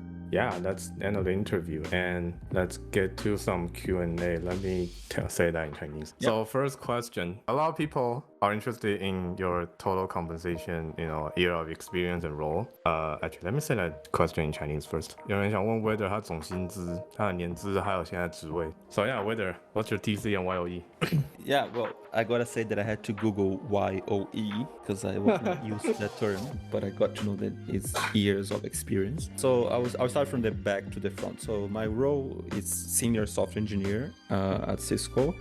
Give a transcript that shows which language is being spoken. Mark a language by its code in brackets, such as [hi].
[en] Yeah, that's the end of the interview, and let's get to some Q&A. Let me say that in Chinese. Yep. So first question, a lot of people are interested in your total compensation, year of experience and role. Actually, let me say that question in Chinese first. [zh] 有人想问 Weder 他总薪资、他的年资还有现在职位。 [en] So yeah, Weder, what's your TC and YOE? Yeah, well, I gotta say that I had to Google YOE because I was not used to that term, but I got to know that it's years of experience. So I'll start from the back to the front. So my role is senior software engineer at Cisco.